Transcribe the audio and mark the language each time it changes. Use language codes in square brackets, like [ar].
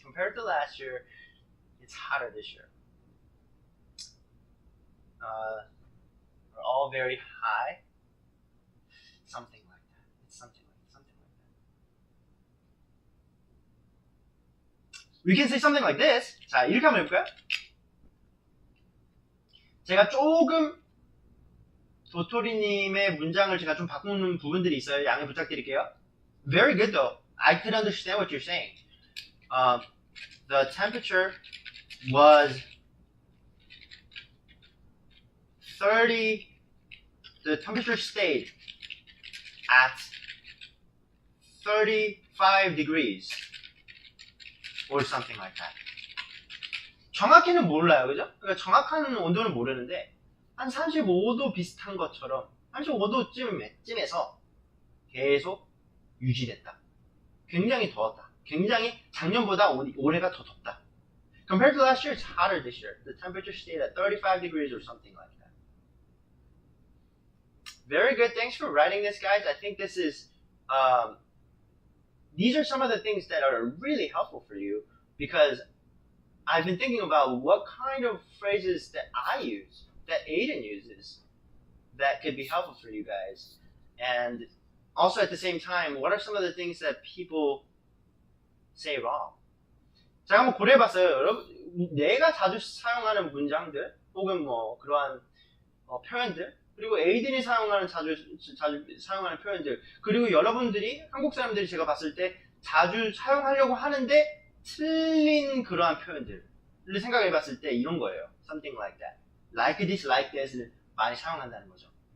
[en] Compared to last year, it's hotter this year. Are all very high. Something like that. It's something like that. We can say something like this. [ko] 자, 이렇게 한번 해볼까요? 제가 조금 도토리님의 문장을 제가 좀 바꾸는 부분들이 있어요. 양해 부탁드릴게요. [en] Very good though. I could understand what you're saying. The temperature was 30. The temperature stayed at 35 degrees or something like that. [ko] 정확히는 몰라요, 그죠? 그러니까 정확한 온도는 모르는데 한 35도 비슷한 것처럼 35도쯤에서 계속 유지됐다. 굉장히 더웠다. 굉장히 작년보다 올해가 더 덥다. [en] Compared to last year, it's hotter this year. The temperature stayed at 35 degrees or something like that. Very good. Thanks for writing this, guys. I think this is, these are some of the things that are really helpful for you because I've been thinking about what kind of phrases that I use, that Aiden uses, that could be helpful for you guys. And also at the same time, what are some of the things that people say wrong? [ko] 제가 한번 고려해봤어요. 여러분, 내가 자주 사용하는 문장들, 혹은 뭐 그러한 표현들, 그리고 에이든이 자주 사용하는 표현들, 그리고 여러분들이, 한국 사람들이 제가 봤을 때 자주 사용하려고 하는데 틀린 그러한 표현들을 생각해봤을 때 이런 거예요. [en] Something like that. Like this, like that [ko] 을 많이 사용한다는 거죠.